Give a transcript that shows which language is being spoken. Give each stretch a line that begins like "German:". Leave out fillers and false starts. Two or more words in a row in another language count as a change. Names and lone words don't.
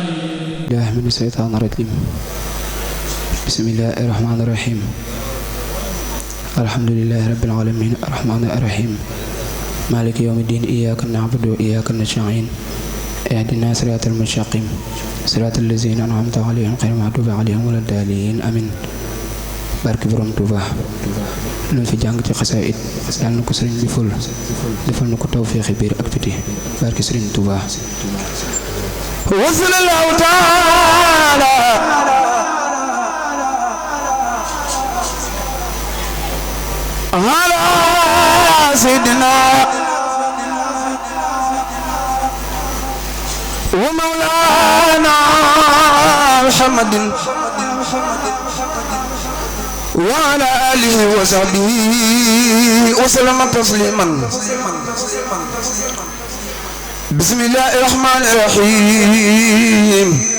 Arabic: الله من الشيطان الرجيم بسم الله الرحمن الرحيم الحمد لله رب العالمين الرحمن الرحيم مالك يوم الدين إياك نعبد وإياك نستعين اهدنا صراط المستقيم صراط الذين أنعمت عليهم غير المغضوب عليهم ولا الضالين آمين
Wolof: barke borom Touba lu fi jàng ci xasaayid yàlla na ko sëriñ bi ful defal na ko tawféexi biir ak biti barke sëriñ Touba
Arabic: وصلى الله تعالى على سيدنا ومولانا محمد وعلى آله وصحبه وسلم تسليما بسم الله الرحمن الرحيم